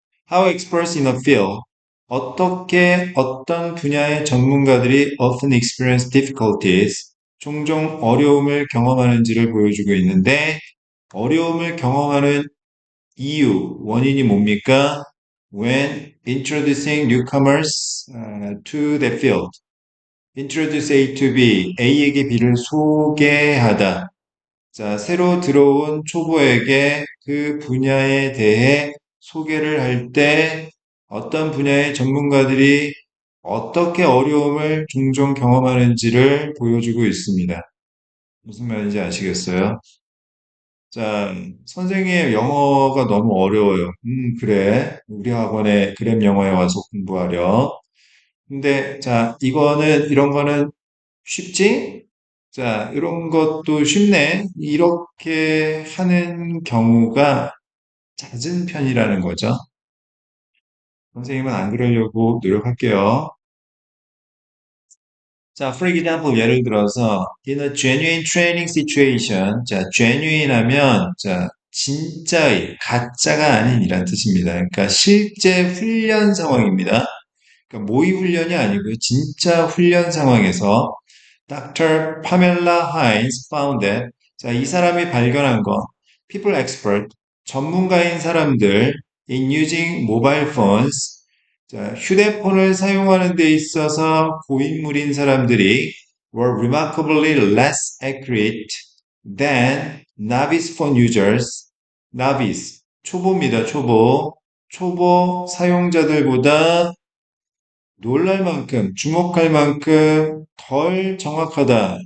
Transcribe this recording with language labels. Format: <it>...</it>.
<en>How experts in a field,</en> <ko>어떻게 어떤 분야의 전문가들이</ko> <en>often experience difficulties,</en> <ko>종종 어려움을 경험하는지를 보여주고 있는데, 어려움을 경험하는 이유, 원인이 뭡니까?</ko> <en>When introducing newcomers to the field. Introduce A to B,</en> <ko>A에게 B를 소개하다. 자, 새로 들어온 초보에게 그 분야에 대해 소개를 할 때 어떤 분야의 전문가들이 어떻게 어려움을 종종 경험하는지를 보여주고 있습니다. 무슨 말인지 아시겠어요? 자, 선생님 영어가 너무 어려워요. 그래. 우리 학원에 그램 영어에 와서 공부하려. 근데 자, 이런 거는 쉽지? 자, 이런 것도 쉽네. 이렇게 하는 경우가 잦은 편이라는 거죠. 선생님은 안 그러려고 노력할게요. 자,</ko> <en>for example,</en> <ko>예를 들어서</ko> <en>in a genuine training situation,</en> <ko>자, genuine 하면 자, 진짜의, 가짜가 아닌이란 뜻입니다. 그러니까 실제 훈련 상황입니다. 그러니까 모의 훈련이 아니고요. 진짜 훈련 상황에서 Dr.</ko> <en>Pamela Hines found that</en> <ko>자, 이 사람이 발견한 거</ko> <en>people expert</en> <ko>전문가인 사람들</ko> <en>in using mobile phones</en> <ko>자, 휴대폰을 사용하는 데 있어서 고인물인 사람들이</ko> <en>were remarkably less accurate than novice phone users.</en> <ko>novice 초보입니다. 초보 사용자들보다 놀랄 만큼, 주목할 만큼 덜 정확하다.</ko>